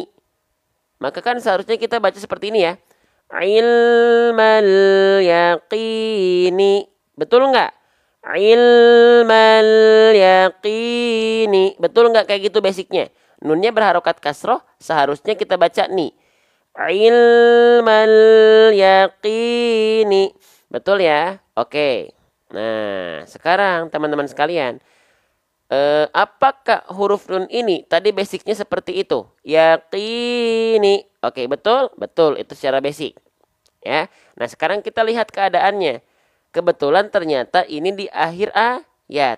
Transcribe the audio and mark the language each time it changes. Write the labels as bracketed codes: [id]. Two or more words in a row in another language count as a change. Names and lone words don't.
[id] Maka kan seharusnya kita baca seperti ini ya. [ar] علم اليقين. [id] Betul nggak? [ar] علم اليقين. [id] Betul nggak kayak gitu basicnya? Nunnya berharokat kasroh, seharusnya kita baca ni. [ar] علم اليقين. [id] Betul ya? Oke. Nah, sekarang teman-teman sekalian. Apakah huruf nun ini tadi basicnya seperti itu? Yaqini. Oke, betul? Betul, itu secara basic. Ya. Nah, sekarang kita lihat keadaannya. Kebetulan ternyata ini di akhir ayat.